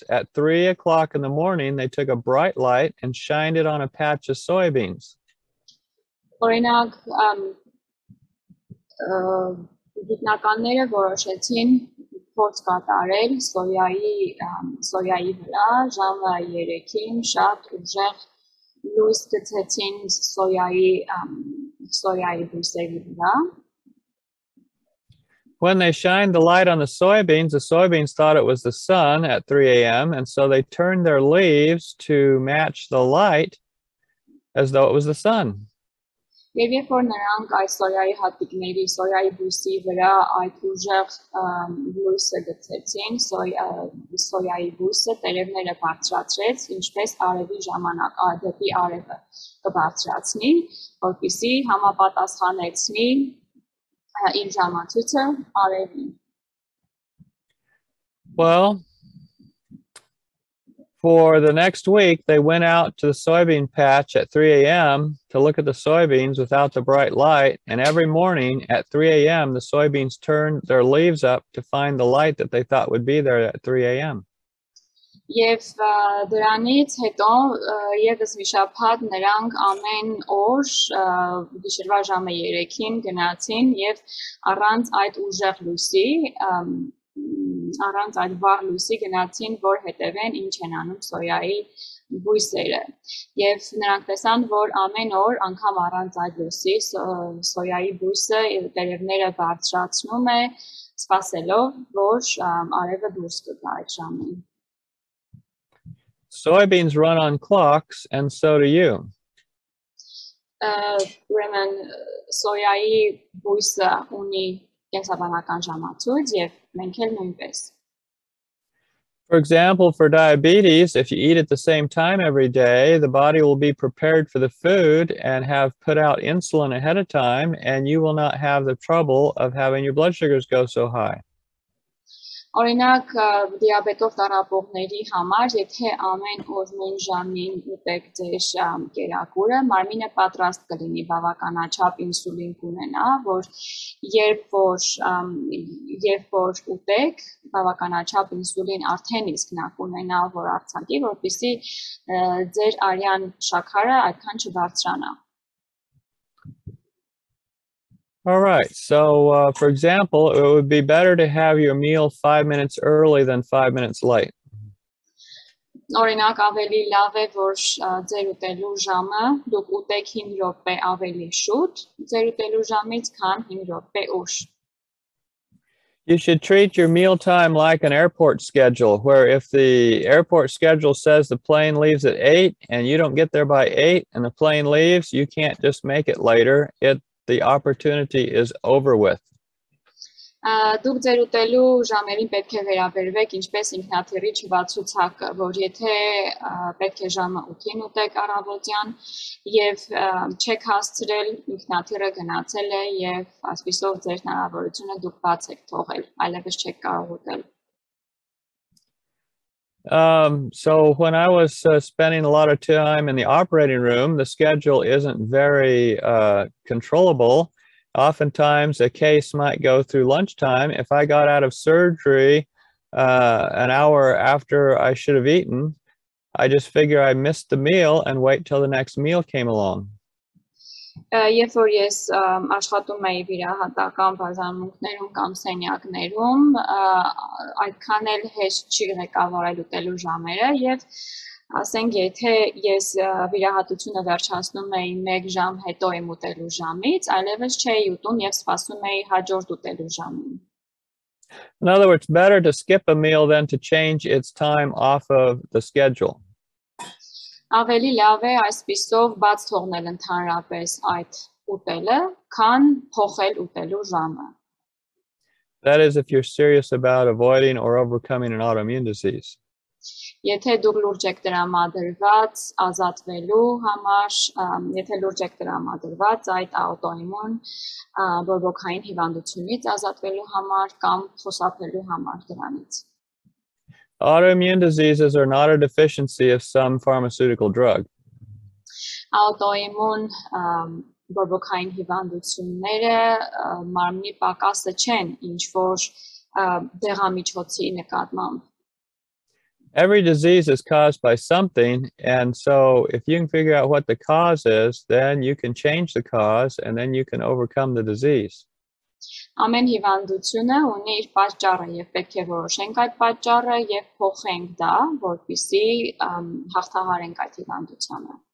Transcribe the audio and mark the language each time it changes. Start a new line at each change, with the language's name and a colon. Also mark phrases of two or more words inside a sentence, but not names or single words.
English: At 3 o'clock in the morning, they took a bright light and shined it on a patch of soybeans.
Armenian: Օրինակ, գիտնականները որոշեցին փորձ կատարել սոյայի վրա, ժամը 3-ին շատ ուժեղ լույս գցեցին սոյայի բույսերի վրա.
English: When they shined the light on the soybeans thought it was the sun at 3 a.m. and so they turned their leaves to match the light as though it was the sun.
Armenian: Եվ երբ որ նրանք այս սոյայի հատիկների, սոյայի բույսի վրա այդ ուժեղ լույսը գցեցին, սոյայի բույսը տերևները բարձրացրեց, ինչպես արևի ժամանակ դեպի արևը կբարձրացնի, որպեսզի համապատասխանեցնի իր ժամացույցը արևին.
English: Well, for the next week, they went out to the soybean patch at 3 a.m. to look at the soybeans without the bright light. And every morning at 3 a.m., the soybeans turned their leaves up to find the light that they thought would be there at 3 a.m.
Armenian: Եվ դրանից հետո եւս մի շաբաթ նրանք ամեն օր գիշերվա ժամը 3-ին գնացին եւ առանց այդ ուժեղ լույսի առանց այդ վառ լույսի գնացին, որ հետևեն ինչ են անում սոյայի բույսերը։ Եվ նրանք տեսան, որ ամեն օր անգամ առանց այդ լույսի սոյայի բույսը տերևները բարձրացնում է, սպասելով, որ արևը դուրս կգա այդ ժամին։
English: Soybeans run on clocks, and so do you.
Armenian: Ուրեմն սոյայի բույսը ունի կենսաբանական ժամացույց եւ մենք էլ նույնպես։
English: For example, for diabetes, if you eat at the same time every day, the body will be prepared for the food and have put out insulin ahead of time, and you will not have the trouble of having your blood sugars go so high.
Armenian: Օրինակ դիաբետով տառապողների համար, եթե ամեն օր նույն ժամին ուտեք ձեր կերակուրը, մարմինը պատրաստ կլինի բավականաչափ ինսուլին կունենա, որ երբ որ ուտեք, բավականաչափ ինսուլին արդեն իսկ նա կունենա, որ արձակի, որպեսզի ձեր արյան շաքարը այդքան չբարձրանա։
English: All right, so for example, it would be better to have your meal 5 minutes early than 5 minutes late.
Armenian: Օրինակ ավելի լավ է, որ ձեր ուտելու ժամը դուք ուտեք 5 րոպե ավելի շուտ, ձեր ուտելու ժամից, քան 5 րոպե ուշ։
English: You should treat your mealtime like an airport schedule, where if the airport schedule says the plane leaves at 8 and you don't get there by 8 and the plane leaves, you can't just make it later. The opportunity is over with.
Armenian: Դուք ձեր ուտելու ժամերին պետք է վերաբերվեք ինչպես ինքնաթիռի չվացուցակը, որ եթե պետք է ժամը 8-ին ուտեք առավոտյան եւ չեք հասցրել, ինքնաթիռը գնացել է եւ այսպիսով ձեր հնարավորությունը դուք բաց եք թողել, այլևս չեք կարող ուտել։
English: So when I was spending a lot of time in the operating room, the schedule isn't very controllable. Oftentimes a case might go through lunchtime. If I got out of surgery an hour after I should have eaten, I just figure I missed the meal and wait till the next meal came along.
Armenian: Երբ որ ես աշխատում էի վիրահատական բաժանմունքներում կամ սենյակներում, այդքան էլ հեշտ չի ղեկավարել ուտելու ժամերը եւ ասենք եթե ես վիրահատությունը վերջացնում էի 1 ժամ հետո իմ ուտելու ժամից, այլևս չէի ուտում եւ սպասում էի հաջորդ ուտելու ժամին։
English: In other words, better to skip a meal than to change its time off of the schedule.
Armenian: Ավելի լավ է այսպիսով բաց թողնել ընդհանրապես այդ ուտելը, քան փոխել ուտելու ժամը։
English: That is if you're serious about avoiding or overcoming an autoimmune disease.
Armenian: Եթե դուք լուրջ եք տրամադրված ազատվելու համար, եթե լուրջ եք տրամադրված այդ աուտոիմուն բորբոքային հիվանդությունից ազատվելու համար կամ խուսափելու համար դրանից։
English: Autoimmune diseases are not a deficiency of some pharmaceutical drug.
Armenian: Autoimmune բորբոքային հիվանդությունները մարմնի պակասը չեն, ինչ որ դեղամիջոցի նկատմամբ։
English: Every disease is caused by something, and so if you can figure out what the cause is, then you can change the cause and then you can overcome the disease.
Armenian: Ամեն հիվանդությունը ունի իր պատճառը եւ պետք է որոշենք այդ պատճառը եւ փոխենք դա, որպեսզի հաղթահարենք այդ հիվանդությունը։